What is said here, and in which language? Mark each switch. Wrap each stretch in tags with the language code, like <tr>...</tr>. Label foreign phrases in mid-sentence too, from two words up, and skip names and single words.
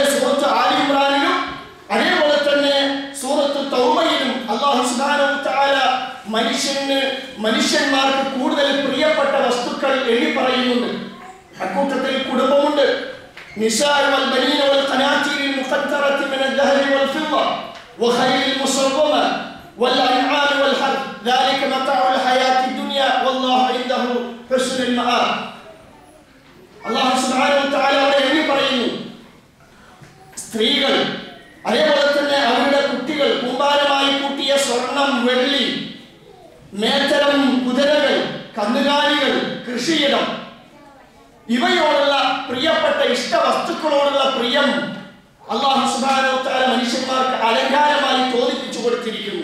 <ml>സൂറത്ത് ആലി ഇമ്രാനിലും അതേപോലെ തന്നെ സൂറത്ത് തൗബയിലും അല്ലാഹു</ml> <ar>سبحانه وتعالى</ar> <ml>മനുഷ്യന്മാർക്ക് കൂടുതൽ പ്രിയപ്പെട്ട വസ്തുക്കൾ എണ്ണി പറയുന്നുണ്ട്. അക്കൂട്ടത്തിൽ കുടുംബമുണ്ട്.</ml> <ar>النساء والبنين والقناطير المقنطرة من الذهب والفضة والخيل المسومة والأنعام والحرث ذلك متاع الحياة الدنيا والله عنده حسن المآب.</ar> <ml>അല്ലാഹു</ml> <ar>سبحانه وتعالى</ar> <ml>അവിടെ എണ്ണി പറയുന്നു, സ്ത്രീകൾ, അതേപോലെ തന്നെ അവരുടെ കുട്ടികൾ, കൂമ്പാരമായി കൂട്ടിയ സ്വർണം, വെള്ളി, മേത്തരം, കുതിരകൾ, കന്നുകാലികൾ, കൃഷിയിടം, ഇവയോടുള്ള പ്രിയപ്പെട്ട ഇഷ്ട വസ്തുക്കളോടുള്ള പ്രിയം അല്ലാഹു</ml> <ar>سبحانه وتعالى</ar> <ml>മനുഷ്യന്മാർക്ക് അലങ്കാരമായി തോന്നിപ്പിച്ചു കൊടുത്തിരിക്കുന്നു.</ml>